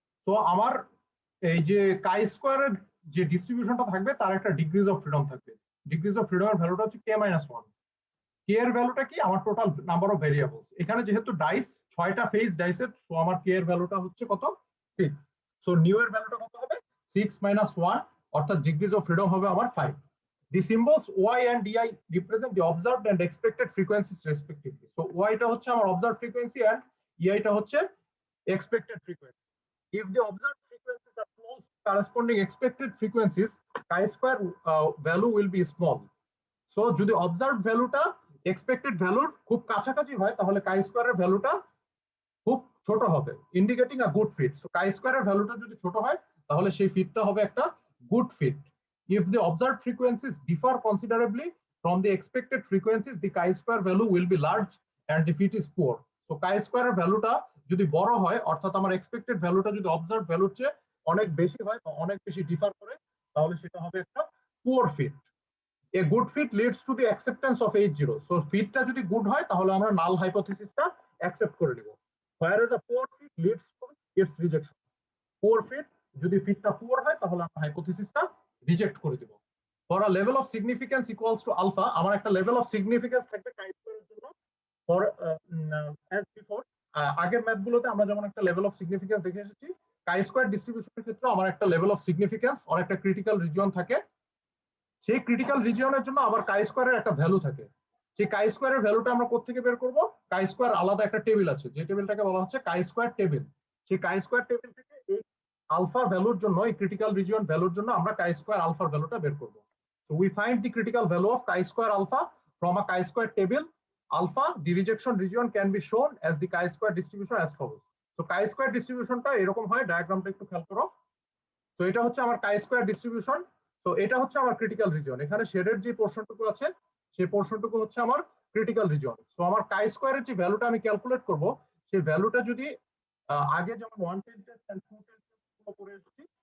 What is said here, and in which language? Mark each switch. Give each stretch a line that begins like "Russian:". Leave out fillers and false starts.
Bangla: তো আমার এই যে chi-square যে ডিস্ট্রিবিউশনটা থাকবে তার একটা ডিগ্রিজ অফ ফ্রিডম থাকবে। ডিগ্রিজ অফ ফ্রিডমের ভ্যালুটা হচ্ছে k-1। কে এর ভ্যালুটা কি, আমার টোটাল নাম্বার অফ ভেরিয়েবলস। এখানে যেহেতু ডাইস 6টা ফেজ ডাইসের, সো আমার কে এর ভ্যালুটা হচ্ছে কত, 6। সো নিউ এর ভ্যালুটা কত হবে, 6 minus 1, অর্থাৎ ডিগ্রিজ অফ ফ্রিডম হবে আমার 5।
English: The symbols y and di represent the observed and expected frequencies respectively. So y
Bangla: টা হচ্ছে আমার
English: observed frequency and ei টা হচ্ছে expected frequency. If the observed frequencies are close to corresponding expected frequencies, chi-square value will be small.
Bangla: So যদি observed ভ্যালুটা expected ভ্যালুর খুব কাছাকাছি হয় তাহলে chi-square এর ভ্যালুটা খুব ছোট হবে,
English: Indicating a good fit.
Bangla: So chi-square এর ভ্যালুটা যদি ছোট হয় তাহলে সেই ফিটটা হবে একটা good fit.
English: If the observed frequencies differ considerably from the expected frequencies, the chi-square value will be large and the fit is poor.
Bangla: So chi-square এর ভ্যালুটা যদি বড় হয়, অর্থাৎ আমার এক্সপেক্টেড ভ্যালুটা যদি অবজার্ভড ভ্যালুর চেয়ে অনেক বেশি হয় বা অনেক বেশি ডিফার করে, তাহলে সেটা হবে একটা poor fit.
English: A good fit leads to the acceptance of H0.
Bangla: So ফিটটা যদি গুড হয় তাহলে আমরা নাল হাইপোথিসিসটা অ্যাকসেপ্ট করে নিব,
English: whereas a poor fit leads to its rejection.
Bangla: Poor fit যদি ফিটটা পুয়ার হয় তাহলে আমরা হাইপোথিসিসটা রিজেক্ট করে দেব।
English: For a level of significance equals to alpha,
Bangla: আমার একটা লেভেল অফ সিগনিফিকেন্স থাকবে chi-square এর জন্য।
English: For as before,
Bangla: আগের ম্যাথগুলোতে আমরা যেমন একটা লেভেল অফ সিগনিফিকেন্স দেখে এসেছি, chi-square ডিস্ট্রিবিউশনের ক্ষেত্রে আমার একটা লেভেল অফ সিগনিফিকেন্স আর একটা ক্রিটিক্যাল রিজিয়ন থাকে। সেই ক্রিটিক্যাল রিজিয়নের জন্য আবার chi-square এর একটা ভ্যালু থাকে। সেই chi-square এর ভ্যালুটা আমরা কোথা থেকে বের করব, chi-square আলাদা একটা টেবিল আছে, যে টেবিলটাকে বলা হচ্ছে chi-square টেবিল। সেই chi-square টেবিল থেকে এই আলফা ভ্যালুর জন্য, এই ক্রিটিক্যাল রিজিয়ন ভ্যালুর জন্য আমরা chi-square আলফার ভ্যালুটা বের করব।
English: So we find the critical value of chi-square alpha from a chi-square table. Alpha, the rejection region can be shown as the chi-square distribution as follows.
Bangla: So chi-square ডিস্ট্রিবিউশনটা এরকম হয়, ডায়াগ্রামটা একটু খেয়াল করো। তো এটা হচ্ছে আমার chi-square ডিস্ট্রিবিউশন। তো এটা হচ্ছে আমার ক্রিটিক্যাল রিজিয়ন, এখানে শেডের যে পোরশনটুকু আছে সেই পোরশনটুকু হচ্ছে আমার ক্রিটিক্যাল রিজিয়ন। সো আমার chi-square এর যে ভ্যালুটা আমি ক্যালকুলেট করব, সেই ভ্যালুটা যদি আগে যেমন 110 টেস্ট এন্ড 210 টেস্ট করে এসেছি,